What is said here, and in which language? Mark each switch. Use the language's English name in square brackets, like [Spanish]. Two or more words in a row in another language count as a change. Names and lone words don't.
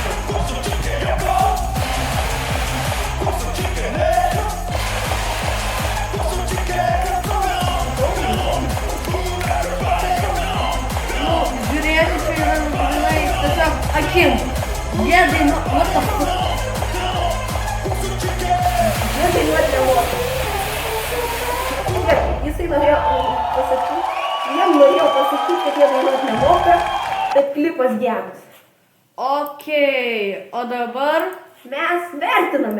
[Lithuanian] Žiūrėti čia yra tiesiog akim. Jie dainuot, [English] what the fuck? [Lithuanian] Jie dainuot nemoka. Jisai norėjo pasakyti, kad jie dainuot nemoka, bet klipas geras. Okei, o dabar Mes vertiname.